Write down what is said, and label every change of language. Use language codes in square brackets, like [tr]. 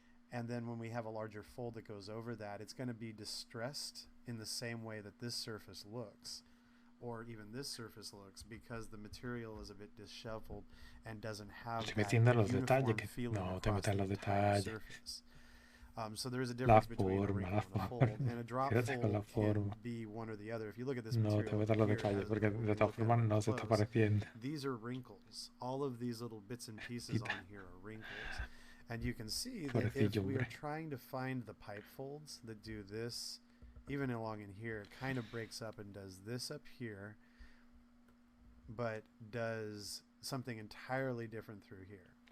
[en] And then when we have a larger fold that goes over that, it's going to be distressed in the same way that this surface looks, or even this surface looks, because the material is a bit disheveled and doesn't have that uniform feeling across the entire surface. So there is a difference between a wrinkle and a fold, and a drop fold can be one or the other. If you look at this material, [es] te voy a dar los detalles porque de todas formas no se está pareciendo. [en] These are wrinkles. All of these little bits and pieces on here are wrinkles. And you can see that if we are trying to find the pipe folds that do this, even along in here, it kind of breaks up and does this up here, but does something entirely different through here.